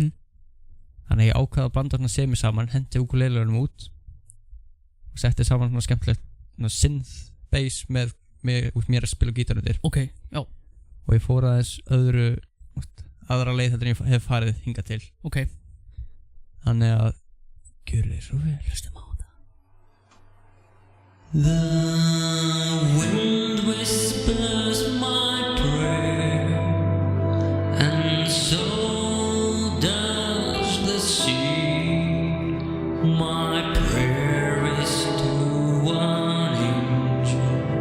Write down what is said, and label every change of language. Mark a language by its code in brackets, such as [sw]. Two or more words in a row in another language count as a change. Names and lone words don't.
[is] Þannig að ég ákvaði að blanda svona semi saman, hendi ukuleleunum út og setti saman svona skemmtilegt svona [en] synth bass [is] með mér að spila gítar undir. Ok, já. Og ég fór aðeins aðra leið þetta en ég hef farið hingað til. Ok. Þannig að gjörðu þér svo vel. Hlustum á þetta. [en] The wind whispers my prayer, and so does the sea. My prayer is to an angel.